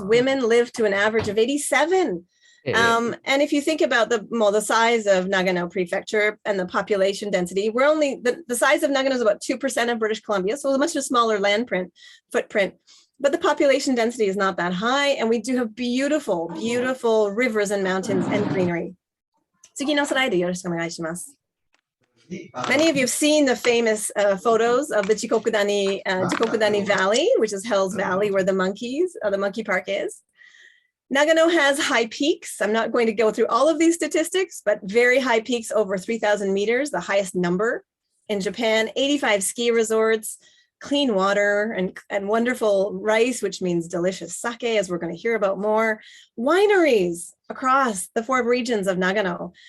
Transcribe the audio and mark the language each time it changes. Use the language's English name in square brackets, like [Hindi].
[English] Women live to an average of 87. And if you think about the size of Nagano Prefecture and the population density, we're only, the size of Nagano is about 2% of British Columbia, so a much smaller land footprint. But the population density is not that high, and we do have beautiful, beautiful rivers and mountains and greenery. [Japanese] 次のスライドよろしくお願いします。 [English] Many of you have seen the famous photos of the Chikokudani Valley, which is Hell's Valley, where the monkey park is. Nagano has high peaks. I'm not going to go through all of these statistics, but very high peaks over 3,000 meters, the highest number in Japan, 85 ski resorts, clean water, and wonderful rice, which means delicious sake, as we're going to hear about more, wineries across the 4 regions of Nagano.